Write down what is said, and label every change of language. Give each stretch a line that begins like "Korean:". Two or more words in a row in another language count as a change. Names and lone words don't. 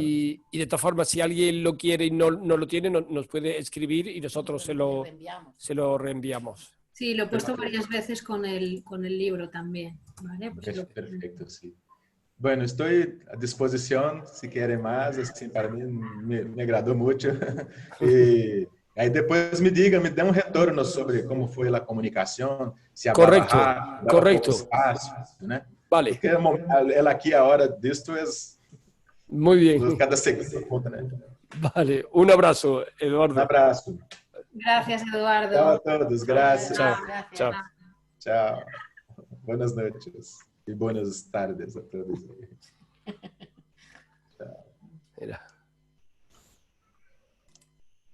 Spanish: Y de todas formas, si alguien lo quiere y no lo tiene, nos puede escribir y nosotros se lo reenviamos. Sí, lo he puesto varias veces con el libro también. ¿Vale? Pues perfecto, sí. Bueno, estoy a disposición si quieren más. Assim, para mí me agradó mucho.
Portuguese: Y aí depois me dê um retorno sobre como foi a comunicação, se a
Spanish: correcto.
Portuguese: Espaço, né?
Spanish: Vale.
Portuguese: Porque ela aqui a hora disto é
Spanish: muy bien.
Portuguese: Cada segundo conta, né?
Spanish: Vale, un abrazo, Eduardo. Un abrazo. Gracias, Eduardo. Chao a todos, gracias. Chao. Chao. Buenas noches y buenas tardes a todos. Chao. Mira. Hola.